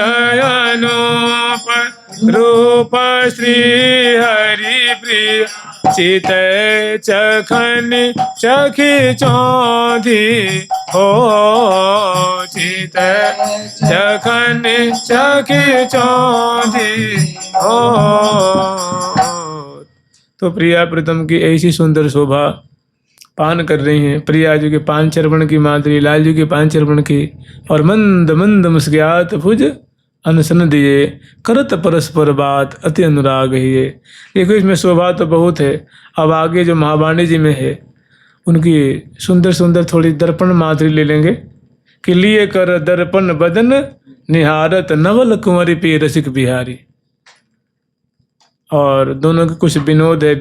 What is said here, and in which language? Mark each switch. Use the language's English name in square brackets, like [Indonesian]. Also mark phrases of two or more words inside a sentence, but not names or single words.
[Hindi] अनूप रूप श्री हरि प्रिय चित चखन चखी चौधी हो चित चखन चखी चौधी हो। तो प्रिया प्रीतम की ऐसी सुंदर शोभा पान कर रही हैं। प्रिया जी के पान चर्वण की माधुरी, लाल जी के पान चर्वण की, और मंद मंद मुस्कियात भुज अनसन दिए करत परस्पर बात अति अनुराग ही है। देखो इसमें शोभा तो बहुत है। अब आगे जो महावाणी जी में है उनकी सुंदर सुंदर थोड़ी दर्पण माधुरी ले लेंगे कि लिए कर दर्पण बदन निहारत नवल कुंवरी पे रसिक बिहारी। और दोनों के कुछ विनोद है।